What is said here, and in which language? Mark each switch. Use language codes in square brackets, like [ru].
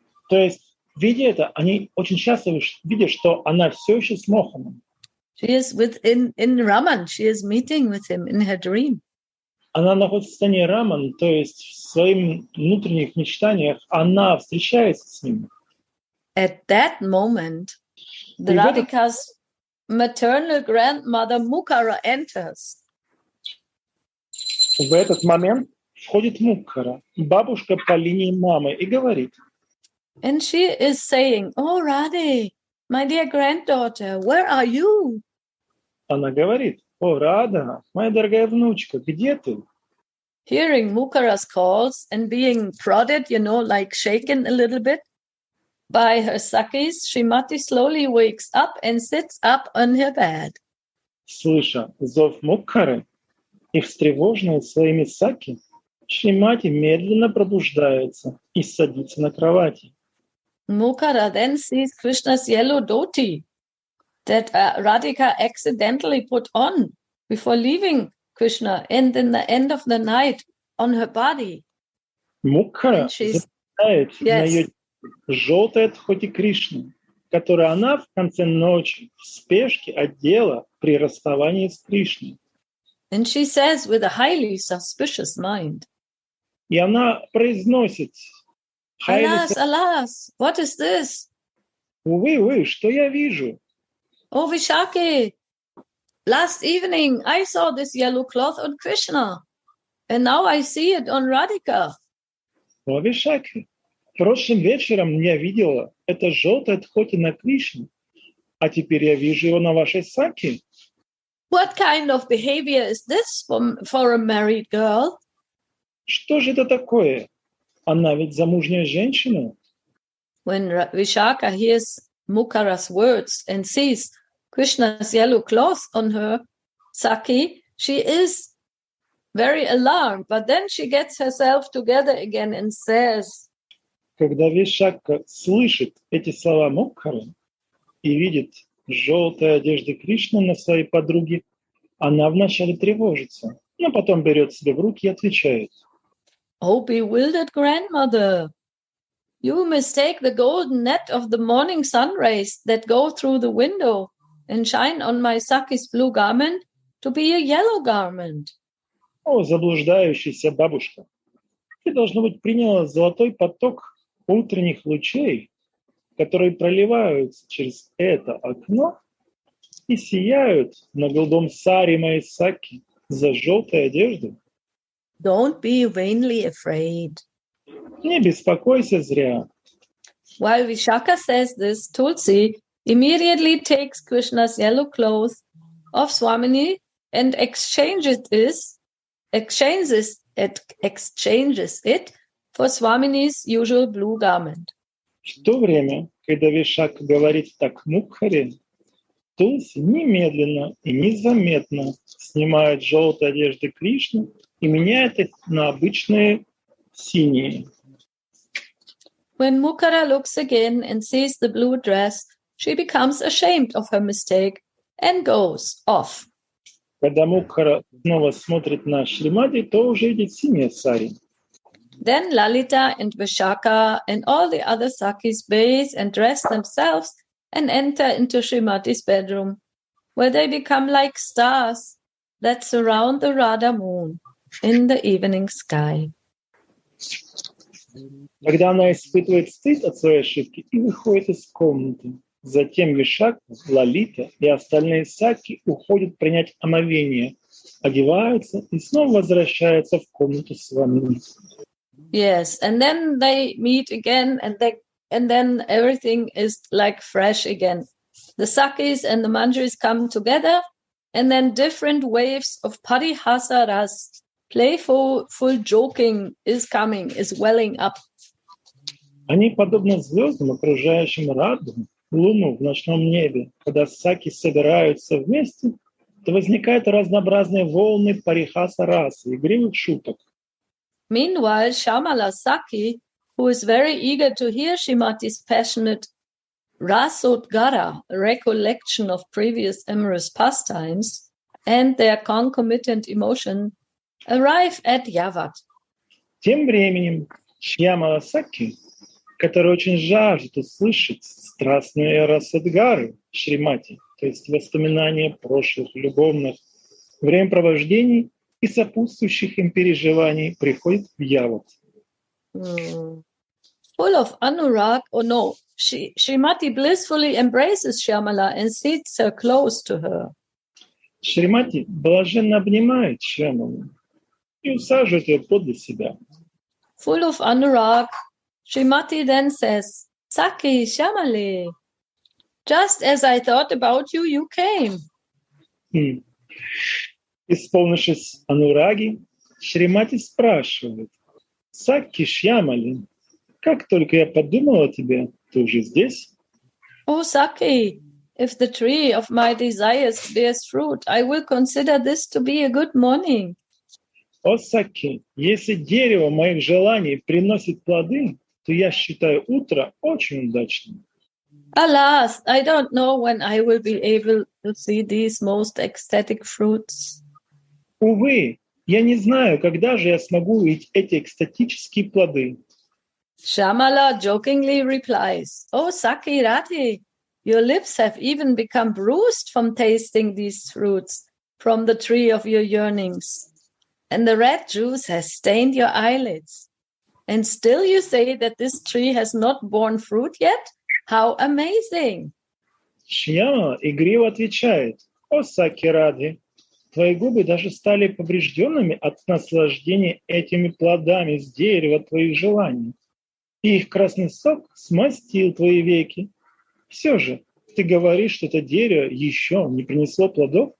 [ru] То есть, видя это, они очень часто видят, что она все еще с Моханом. [en] She is in Raman. She is meeting with him in her dream. [ru] Она находится в состоянии Раман, то есть в своих внутренних мечтаниях она встречается с ним. [en] At that moment, the Radhika's maternal grandmother Mukara enters. [ru] В этот момент входит Мукхара, бабушка по линии мамы, и говорит. [en] And she is saying, "Oh, Radhe, my dear granddaughter, where are you?" [ru] Она говорит, о, Рада, моя дорогая внучка, где ты? [en] Hearing Mukara's calls and being prodded, like shaken a little bit by her Sakis, Srimati slowly wakes up and sits up on her bed. [ru] Слыша зов Мукхары и встревоженная своими Саки, Шримати медленно пробуждается и садится на кровати. [en] Mukara then sees Krishna's yellow dhoti that Radhika accidentally put on before leaving Krishna, and in the end of the night on her body. [ru] Мукхара замечает на ее желтое дхоти Кришны, которое она в конце ночи в спешке одела при расставании с Кришной. [en] And she says with a highly suspicious mind, [ru] и она произносит, [en] Alas, alas, what is this? [ru] Увы, что я вижу? [en] Oh, Vishaki, last evening I saw this yellow cloth on Krishna, and now I see it on Radhika. [ru] О, Вишаки, прошлым вечером я видела это желтое дхоти на Кришне, а теперь я вижу его на вашей Саке. [en] What kind of behavior is this for a married girl? [ru] Что же это такое? Она ведь замужняя женщина. [en] When Vishaka hears Mukara's words and sees Krishna's yellow cloth on her Saki, she is very alarmed, but then she gets herself together again and says, [ru] Когда Вишака слышит эти слова Мукхары и видит желтые одежды Кришны на своей подруге, она вначале тревожится, но потом берет себя в руки и отвечает. [en] Oh, bewildered grandmother, you mistake the golden net of the morning sun rays that go through the window and shine on my Saki's blue garment to be a yellow garment. [ru] О, заблуждающаяся бабушка, ты, должно быть, приняла золотой поток утренних лучей, которые проливаются через это окно и сияют на голубом саре моей Саки за желтой одеждой. [en] Don't be vainly afraid. [ru] Не беспокойся зря. [en] While Vishaka says this, Tulsi immediately takes Krishna's yellow cloth of Swamini and exchanges it for Swamini's usual blue garment. [ru] В то время, когда Вишака говорит так Мукхаре, Tulsi немедленно и незаметно снимает желтые одежды Кришны и меняет их на обычные синие. [en] When Mukara looks again and sees the blue dress, she becomes ashamed of her mistake and goes off. [ru] Когда Мукхара снова смотрит на Шримати, то уже видит синие сари. [en] Then Lalita and Vishaka and all the other Sakis bathe and dress themselves and enter into Srimati's bedroom, where they become like stars that surround the Radha moon in the evening sky. [ru] Когда она испытывает стыд от своей ошибки и выходит из комнаты, затем Вишака, Лалита и остальные Саки уходят принять омовение, одеваются и снова возвращаются в комнату с вами. [en] Yes, and then they meet again, and then everything is like fresh again. The Sakis and the Manjaris come together, and then different waves of parihasa ras, playful joking is welling up. [ru] Они подобны звездам, окружающим радугу, луну в ночном небе. Когда Саки собираются вместе, то возникают разнообразные волны парихаса расы, игривых шуток. [en] Meanwhile, Shyamala Saki, who is very eager to hear Shrimati's passionate Rasodgara, a recollection of previous amorous pastimes, and their concomitant emotion, arrive at Yavat. [ru] Тем временем Шьямала Саки, который очень жаждет услышать страстные расадгары Шримати, то есть воспоминания прошлых любовных времяпровождений и сопутствующих им переживаний, приходит в Яват. [en] Full of anurag, Shrimati blissfully embraces Shyamala and sits her close to her. [ru] Шримати блаженно обнимает Шьямалу и усаживает ее подле себя. [en] Full of anurag, Shrimati then says, Saki, Shyamale, just as I thought about you, you came. [ru] Исполнившись анураги, Шримати спрашивает: Саки, Шьямали, как только я подумала о тебе, ты уже здесь? [en] Oh, Saki, if the tree of my desires bears fruit, I will consider this to be a good morning. [ru] О, Саки, если дерево моих желаний приносит плоды, то я считаю утро очень удачным. [en] Alas, I don't know when I will be able to see these most ecstatic fruits. [ru] Увы, я не знаю, когда же я смогу увидеть эти экстатические плоды. [en] Shyamala jokingly replies, Oh, Saki Radhe, your lips have even become bruised from tasting these fruits from the tree of your yearnings. And the red juice has stained your eyelids. And still you say that this tree has not borne fruit yet? How amazing! [ru] Шьяма игриво отвечает: О, Саки Радхи, твои губы даже стали поврежденными от наслаждения этими плодами с дерева твоих желаний. И их красный сок смастил твои веки. Все же ты говоришь, что это дерево еще не принесло плодов?